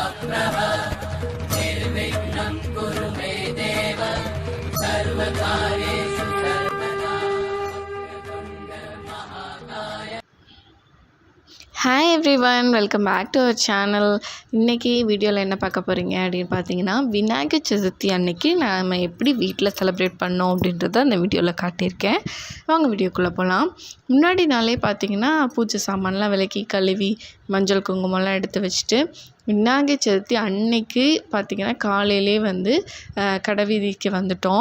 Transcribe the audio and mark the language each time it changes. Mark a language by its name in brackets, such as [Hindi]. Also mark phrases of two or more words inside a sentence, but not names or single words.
[Sanskrit] प्रभ निर्विघ्नं कुरु मे देव सर्वकार्येषु सर्वदा वक्रतुण्ड महाकाय. [English] Hi everyone, welcome back to our channel. [Tamil] இன்றைக்கி வீடியோவில் என்ன பார்க்க போகிறீங்க அப்படின்னு பார்த்தீங்கன்னா, விநாயகர் சதுர்த்தி அன்னைக்கு நம்ம எப்படி வீட்டில் செலிப்ரேட் பண்ணோம் அப்படின்றத அந்த வீடியோவில் காட்டியிருக்கேன். வாங்க வீடியோக்குள்ளே போகலாம். முன்னாடி நாளே பார்த்திங்கன்னா பூஜை சாமான்லாம் விலக்கி கழுவி மஞ்சள் குங்குமம்லாம் எடுத்து வச்சுட்டு விநாயகர் சதுர்த்தி அன்னைக்கு பார்த்திங்கன்னா காலையிலே கடை வீதிக்கு வந்துட்டோம்.